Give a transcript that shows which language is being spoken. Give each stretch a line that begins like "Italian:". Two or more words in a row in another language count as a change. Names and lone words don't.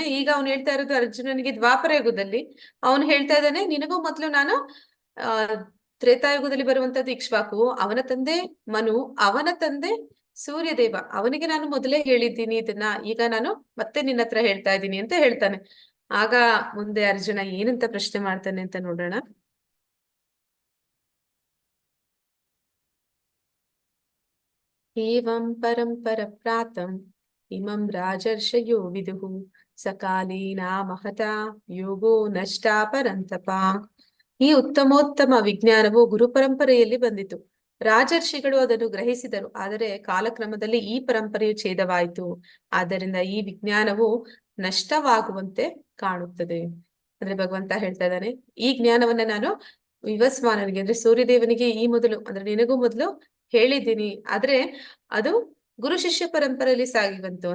Kannada: ಈಗ ಅವ್ನು ಹೇಳ್ತಾ ಇರೋದು ಅರ್ಜುನನಿಗೆ ದ್ವಾಪರ ಯುಗದಲ್ಲಿ. ಅವನು ಹೇಳ್ತಾ ಇದ್ದಾನೆ, ನಿನಗೂ ಮೊದಲು ನಾನು ತ್ರೇತಾಯುಗದಲ್ಲಿ ಬರುವಂತದ್ದು ಇಕ್ಷ್ವಾಕು, ಅವನ ತಂದೆ ಮನು, ಅವನ ತಂದೆ ಸೂರ್ಯದೇವ, ಅವನಿಗೆ ನಾನು ಮೊದಲೇ ಹೇಳಿದ್ದೀನಿ ಇದನ್ನ, ಈಗ ನಾನು ಮತ್ತೆ ನಿನ್ನ ಹತ್ರ ಹೇಳ್ತಾ ಇದ್ದೀನಿ ಅಂತ ಹೇಳ್ತಾನೆ. ಆಗ ಮುಂದೆ ಅರ್ಜುನ ಏನಂತ ಪ್ರಶ್ನೆ ಮಾಡ್ತಾನೆ ಅಂತ ನೋಡೋಣ.
Sanskrit: ಏವಂ ಪರಂಪರ ಪ್ರಾತಂ ಇಮಂ ರಾಜರ್ಷಯೋ ವಿದುಃ ಸಕಾಲೇನ ಮಹತಾ ಯೋಗೋ ನಷ್ಟಾ ಪರಂತಪ.
Kannada: ಈ ಉತ್ತಮೋತ್ತಮ ವಿಜ್ಞಾನವು ಗುರು ಪರಂಪರೆಯಲ್ಲಿ ಬಂದಿತು. ರಾಜರ್ಷಿಗಳು ಅದನ್ನು ಗ್ರಹಿಸಿದರು, ಆದರೆ ಕಾಲಕ್ರಮದಲ್ಲಿ ಈ ಪರಂಪರೆಯು ಛೇದವಾಯಿತು. ಆದ್ದರಿಂದ ಈ ವಿಜ್ಞಾನವು ನಷ್ಟವಾಗುವಂತೆ ಕಾಣುತ್ತದೆ. ಅಂದ್ರೆ ಭಗವಂತ ಹೇಳ್ತಾ ಇದ್ದಾನೆ, ಈ ಜ್ಞಾನವನ್ನ ನಾನು ವಿವಸ್ವಾನನಿಗೆ ಅಂದ್ರೆ ಸೂರ್ಯದೇವನಿಗೆ ಈ ಮೊದಲು ಅಂದ್ರೆ ನಿನಗೂ ಮೊದಲು ಹೇಳಿದ್ದೀನಿ, ಆದ್ರೆ ಅದು ಗುರು ಶಿಷ್ಯ ಪರಂಪರೆಯಲ್ಲಿ ಸಾಗಿ ಬಂತು.